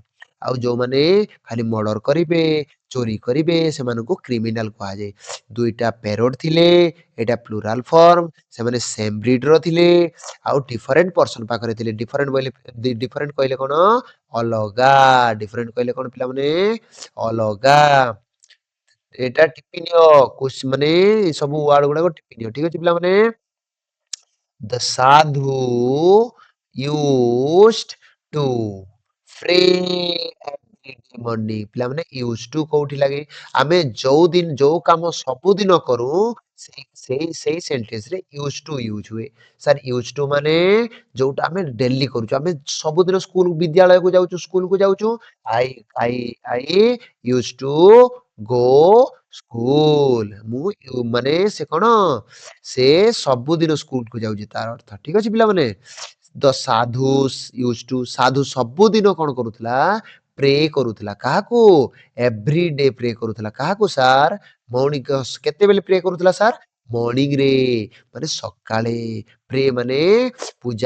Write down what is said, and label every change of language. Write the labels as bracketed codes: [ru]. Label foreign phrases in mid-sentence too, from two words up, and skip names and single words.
[or] ଆଉ ଯୋଉମାନେ ଖାଲି ମର୍ଡର କରିବେ ଚୋରି କରିବେ ସେମାନଙ୍କୁ କ୍ରିମିନାଲ କୁହାଯାଏ ଦୁଇଟା ପ୍ୟାରୋଟ ଥିଲେ ଏଇଟା [en] plural form [or] ସେମାନେ [en] same breed [or] ର ଥିଲେ ଆଉ [en] different person [or] ପାଖରେ ଥିଲେ ଡିଫରେଣ୍ଟ କହିଲେ କଣ ଅଲଗା ଡିଫରେଣ୍ଟ କହିଲେ କଣ ପିଲାମାନେ ଅଲଗା ଏଇଟା ଟିପିନିଅ ମାନେ ସବୁ ୱାର୍ଡ ଗୁଡାକ ଟିପିନିଅ ଠିକ ଅଛି ପିଲାମାନେ [en] the sadhu used to pray every morning [or] ପିଲାମାନେ [en] used to [or] କୋଉଠି ଲାଗେ ଆମେ ଯୋଉ କାମ ସବୁଦିନ କରୁ ସେଇ ସେଣ୍ଟେନ୍ସ ରେ [en] used to use [or] ହୁଏ ସାର୍ [en] used to [or] ମାନେ ଯୋଉଟା ଆମେ ଡେଲି କରୁଛୁ ଆମେ ସବୁଦିନ ସ୍କୁଲ ବିଦ୍ୟାଳୟକୁ ଯାଉଛୁ ସ୍କୁଲକୁ ଯାଉଛୁ [en] I used to go school [or] ମୁଁ ମାନେ ସେ କଣ ସେ ସବୁଦିନ ସ୍କୁଲକୁ ଯାଉଛି ତାର ଅର୍ଥ ଠିକ ଅଛି ପିଲାମାନେ ଦ ସାଧୁ ସାଧୁ ସବୁଦିନ କଣ କରୁଥିଲା ପ୍ରେ କରୁଥିଲା କାହାକୁ [en] every day pray [or] କରୁଥିଲା କାହାକୁ ସାର୍ ମର୍ଣ୍ଣିଂ କେତେବେଳେ ପ୍ରେ କରୁଥିଲା ସାର୍ ମର୍ଣ୍ଣିଂ ରେ ମାନେ ସକାଳେ ପ୍ରେ ମାନେ ପୂଜା